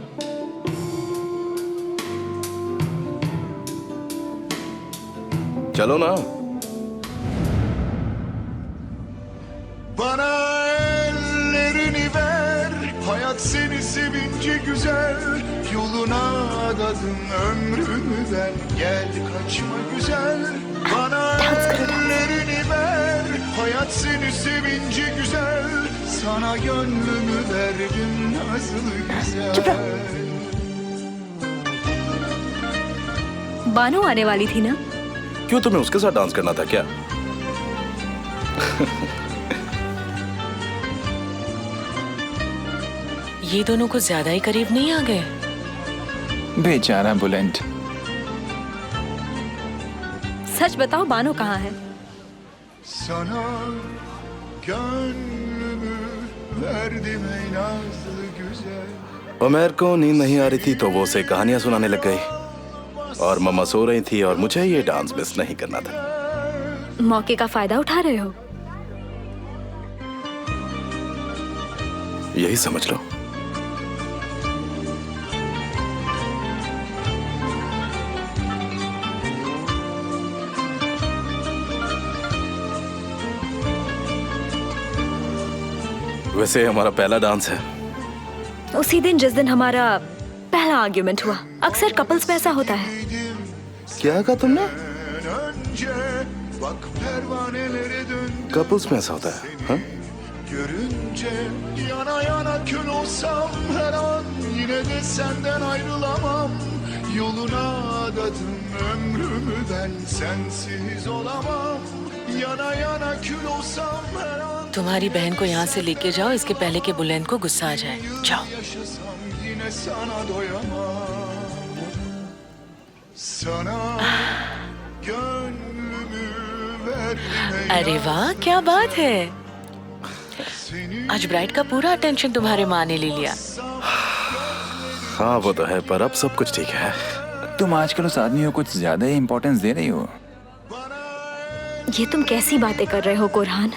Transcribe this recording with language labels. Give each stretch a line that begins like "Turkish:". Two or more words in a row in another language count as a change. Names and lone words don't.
Hindi: चलो ना।
Turkish: Bana ellerini ver, hayat seni sevince güzel, yoluna adadım ömrümden, gel kaçma güzel. Bana ellerini ver, hayat seni sevince güzel, sana gönlümü verdim nasıl güzel.
Hindi: बानो आने वाली थी ना? क्यों, तुम्हें उसके साथ डांस करना था क्या? ये दोनों को ज्यादा ही करीब नहीं आ गए? बेचारा बुलेंट। सच बताओ, बानो कहाँ है?
Turkish: Sana gönlümü verdim ey nazlı güzel.
Hindi: उमर को नींद नहीं आ रही थी तो वो उसे कहानियां सुनाने लग गई और मम्मा सो रही थी और मुझे ये
English: dance miss
Hindi: नहीं करना था। मौके का फायदा उठा रहे हो? यही समझ लो। वैसे हमारा पहला डांस है। उसी दिन जिस दिन हमारा पहला आर्ग्यूमेंट हुआ। अक्सर कपल्स में ऐसा होता है। क्या कहा तुमने?
Turkish: Önce bak pervanelere döndü.
Hindi: कपल्स में ऐसा होता है? हाँ?
Turkish: Görünce yana yana kül olsam her an yine de senden ayrılamam. Yoluna adadım ömrümü ben sensiz olamam. Yana yana kül olsam her an
Hindi: तुम्हारी बहन को यहाँ से लेके जाओ, इसके पहले कि बुलेंट को गुस्सा आ जाए। जाओ।
Turkish: yaşasam yine sana doyamam. Sana gönlümü verdim ey
Hindi: अरे वाह, क्या बात है। आज ब्राइड का पूरा अटेंशन तुम्हारे माँ ने ले लिया। हाँ वो तो है, पर अब सब कुछ ठीक है। तुम आजकल उस आदमी को कुछ ज्यादा ही इम्पोर्टेंस दे रही हो। ये तुम कैसी बातें कर रहे हो कोरहान?